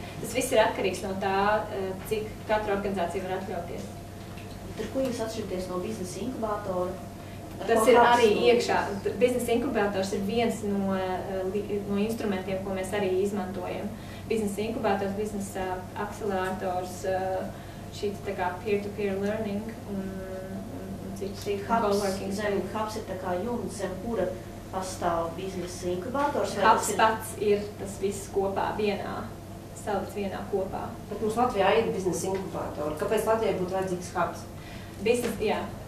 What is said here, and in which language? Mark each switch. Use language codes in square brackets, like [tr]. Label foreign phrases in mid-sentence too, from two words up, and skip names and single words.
[lv] Tas viss ir atkarīgs no tā, cik katra organizācija var atļauties. Ar ko jūs atšķirties no biznesa inkubātora? Tas ir arī iekšā. Biznesa inkubātors ir viens no instrumentiem, ko mēs arī izmantojam. Biznesa inkubātors, biznesa akcelerātors, šī tā kā [en] peer-to-peer learning [lv] un cits coworking. Hubs ir tā kā jumts, zem kura pastāv biznesa inkubātors? Hubs pats ir tas viss kopā vienā, salikts vienā kopā. Bet mums Latvijā ir biznesa inkubātori. Kāpēc Latvijai būtu vajadzīgs hubs? Jā.